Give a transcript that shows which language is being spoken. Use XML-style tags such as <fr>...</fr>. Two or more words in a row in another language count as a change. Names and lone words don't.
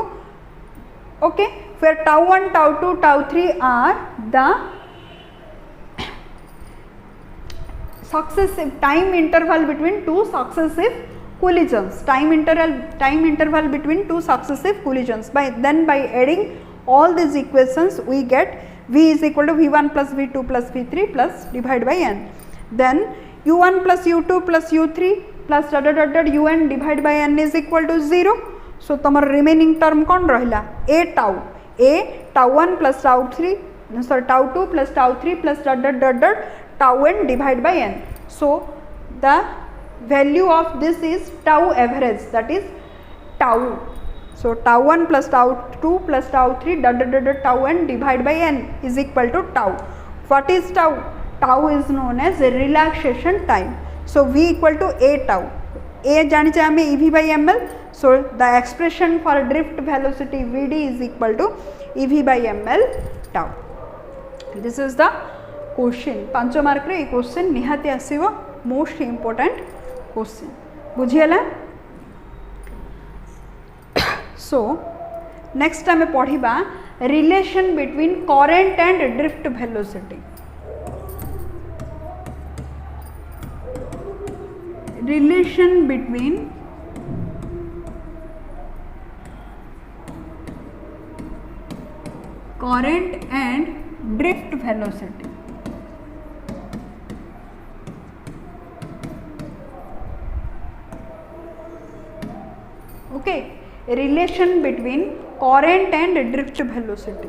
<en>okay, where tau 1 tau 2 tau 3 are the successive time interval between two successive collisions, time interval between two successive collisions. By adding all these equations we get v is equal to v1 plus v2 plus v3 plus divided by n. Then u1 plus u2 plus u3 plus dot dot dot un divided by n is equal to 0.</en> <or>So ତମର</or> <en>remaining term</en> <or>କଉଣ ରହିଲା?</or> <en>a tau 1 plus tau 3 sorry tau 2 plus tau 3 plus dot dot dot dot tau n divided by n. So the value of this is tau average, that is tau. So tau 1 plus tau 2 plus tau 3 dot dot dot dot tau n divided by n is equal to tau. What is tau? Tau is known as relaxation time. So v equal to a tau. A</en> <or>ଜାଣିଛେ ଆମେ</or> <en>ev by ml. So the expression for drift velocity vd is equal to ev by ml tau. This is the question.</en> <or>5 ମାର୍କ ରେ କ୍ୱେଶ୍ଚନ ନିହାତି ଆସିବ,</or> <en>most important question.</en> <or>ବୁଝିଲା.</or> <en>So next</en> <or>ଆମେ ପଢ଼ିବା</or> <en>relation between current and drift velocity. relation between current and drift velocity. okay, relation between current and drift velocity.</en>